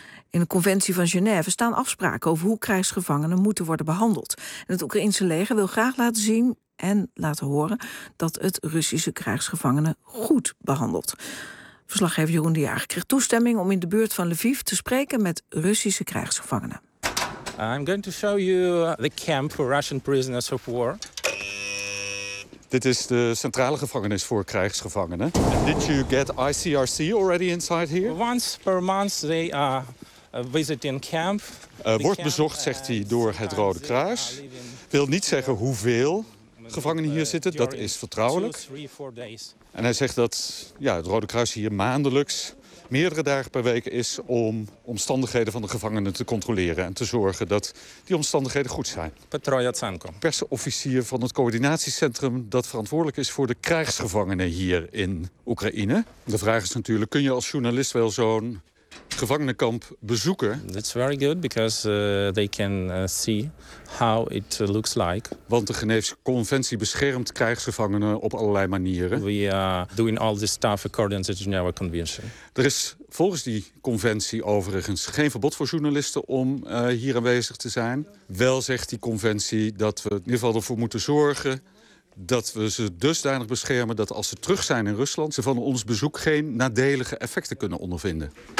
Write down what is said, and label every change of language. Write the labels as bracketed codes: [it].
[nl] In de conventie van Genève staan afspraken over hoe krijgsgevangenen moeten worden behandeld. En het Oekraïnse leger wil graag laten zien en laten horen dat het Russische krijgsgevangenen goed behandelt. Verslaggever Jeroen de Jager kreeg toestemming om in de buurt van Lviv te spreken met Russische krijgsgevangenen. [en] I'm going to show you the camp for Russian prisoners of war. [nl] Dit is de centrale gevangenis voor krijgsgevangenen. [en] And did you get ICRC already inside here? Once per month they are visiting camp. [nl] Wordt bezocht, zegt hij, door het Rode Kruis. Wil niet zeggen hoeveel gevangenen hier zitten, dat is vertrouwelijk. En hij zegt dat ja, het Rode Kruis hier maandelijks meerdere dagen per week is om omstandigheden van de gevangenen te controleren en te zorgen dat die omstandigheden goed zijn. Persofficier van het coördinatiecentrum dat verantwoordelijk is voor de krijgsgevangenen hier in Oekraïne. De vraag is natuurlijk, kun je als journalist wel zo'n gevangenenkamp bezoeken? [en] That's very good because they can see how it looks like. [nl] Want de Geneefse conventie beschermt krijgsgevangenen op allerlei manieren. [en] We are doing all this stuff according to the Geneva Convention. [nl] Er is volgens die conventie overigens geen verbod voor journalisten om hier aanwezig te zijn. Wel zegt die conventie dat we in ieder geval ervoor moeten zorgen dat we ze dusdanig beschermen dat als ze terug zijn in Rusland, ze van ons bezoek geen nadelige effecten kunnen ondervinden.